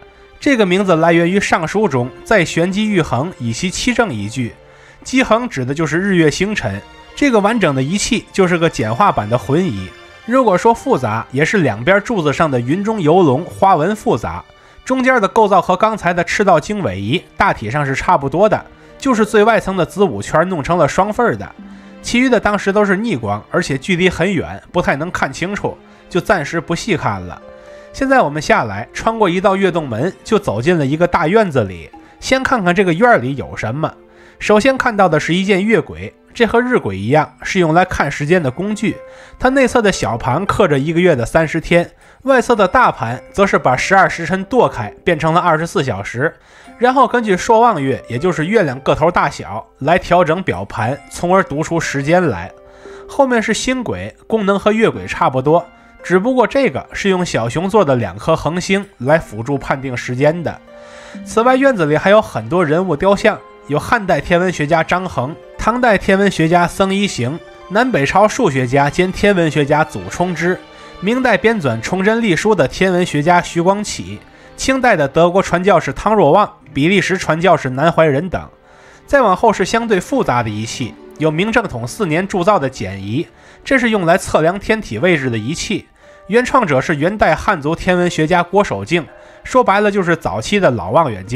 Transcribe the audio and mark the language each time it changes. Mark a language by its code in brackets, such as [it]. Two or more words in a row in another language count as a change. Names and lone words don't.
[zh] 這個名字來源於上書中在玄機玉衡以其七正一句，基衡指的就是日月星辰。這個完整的儀器就是個簡化版的渾儀，如果說複雜，也是兩邊柱子上的雲中游龍花紋複雜，中間的構造和剛才的赤道經緯儀大體上是差不多的，就是最外層的子午圈弄成了雙份的，其餘的當時都是逆光，而且距離很遠，不太能看清楚，就暫時不細看了。現在我們下來，穿過一道月洞門，就走進了一個大院子裡。先看看這個院裡有什麼。首先看到的是一件月晷，這和日晷一樣，是用來看時間的工具。它內側的小盤刻着1個月的30天，外側的大盤則是把12時辰剁開，變成了24小時，然後根據朔望月，也就是月亮個頭大小，來調整表盤，從而讀出時間來。後面是星晷，功能和月晷差不多。只不過這個是用小熊做的2顆恆星來輔助判定時間的。此外，院子裡還有很多人物雕像，有漢代天文學家張衡、唐代天文学家僧一行、南北朝数學家兼天文学家祖冲之、明代編纂《崇祯曆書》的天文學家徐光啟、清代的德國傳教士湯若望、比利時傳教士南懷仁等。再往後是相對複雜的儀器，有明正統4年鑄造的簡儀，這是用來測量天體位置的儀器。原創者是元代漢族天文學家郭守敬，說白了就是早期的老望遠鏡。